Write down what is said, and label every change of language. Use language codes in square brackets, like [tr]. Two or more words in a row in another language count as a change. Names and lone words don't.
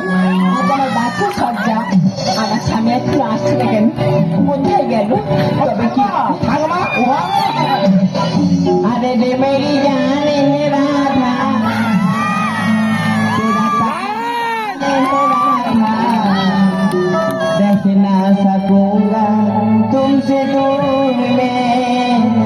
[bn] আজ আমার বাচ্চা সজ্জা, আমার স্বামী এখন আসছে না কেন? কোথায় গেল? তবে কি [hi] अरे रे मेरी जाने राधा, तेरा ताने राधा, रह ना सकूंगा तुमसे दूर में।